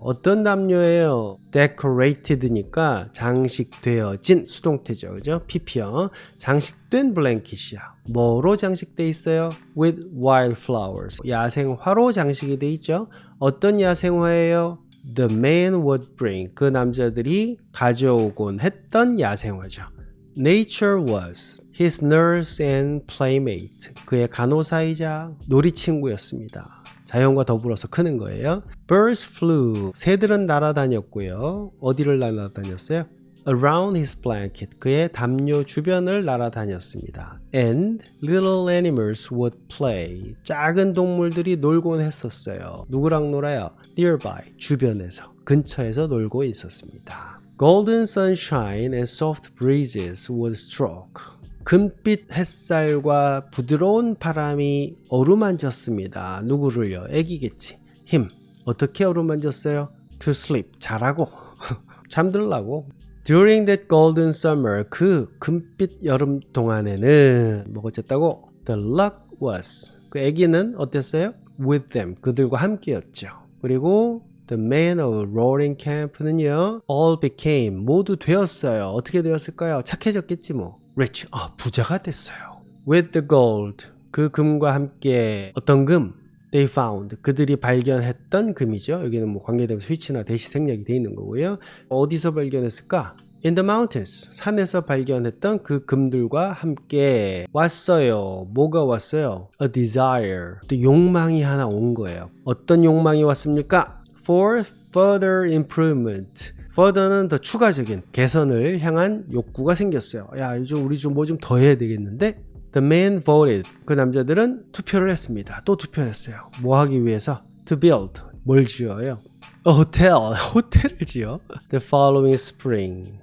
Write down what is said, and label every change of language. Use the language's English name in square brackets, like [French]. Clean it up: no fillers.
[Korean] 어떤 담요예요? Decorated니까 장식되어진, 수동태죠, 그죠? PP형, 장식된 블랭킷이야. 뭐로 장식돼 있어요? [English] With wildflowers, [Korean] 야생화로 장식이 돼 있죠. 어떤 야생화예요? [English] The man would bring, [Korean] 그 남자들이 가져오곤 했던 야생화죠. [English] Nature was his nurse and playmate. [Korean] 그의 간호사이자 놀이친구였습니다. 자연과 더불어서 크는 거예요. [English] Birds flew. [Korean] 새들은 날아다녔고요. 어디를 날아다녔어요? [English] Around his blanket. [Korean] 그의 담요 주변을 날아다녔습니다. [English] And little animals would play. [Korean] 작은 동물들이 놀곤 했었어요. 누구랑 놀아요? Nearby. 주변에서. 근처에서 놀고 있었습니다. [English] Golden sunshine and soft breezes would stroke. [Korean] 금빛 햇살과 부드러운 바람이 어루만졌습니다. 누구를요? 애기겠지. him. 어떻게 어루만졌어요? [English] To sleep. [Korean] 자라고. 잠들라고. [English] During that golden summer, [Korean] 그 금빛 여름 동안에는 뭐가 어쨌다고? [English] The luck was. [Korean] 그 애기는 어땠어요? [English] With them. [Korean] 그들과 함께였죠. [English] 그리고 The men of Roaring Camp는요, all became, [Korean] 모두 되었어요. 어떻게 되었을까요? 착해졌겠지 뭐. Rich, 부자가 됐어요. [English] With the gold, [Korean] 그 금과 함께 어떤 금? They found, 그들이 발견했던 금이죠. 여기는 뭐 관계대명사 which나 대시 생략이 되어 있는 거고요. 어디서 발견했을까? [English] In the mountains, [Korean] 산에서 발견했던 그 금들과 함께 왔어요. 뭐가 왔어요? [English] A desire, [Korean] 또 욕망이 하나 온 거예요. 어떤 욕망이 왔습니까? [English] For further improvement. [Korean] further는 더 추가적인 개선을 향한 욕구가 생겼어요. 야, 요즘 우리 좀 뭐 좀 더 해야 되겠는데? [English] The men voted. [Korean] 그 남자들은 투표를 했습니다. 또 투표를 했어요. 뭐 하기 위해서? [English] To build. [Korean] 뭘 지어요? [English] A hotel. [Korean] 호텔을 지어. [English] The following spring.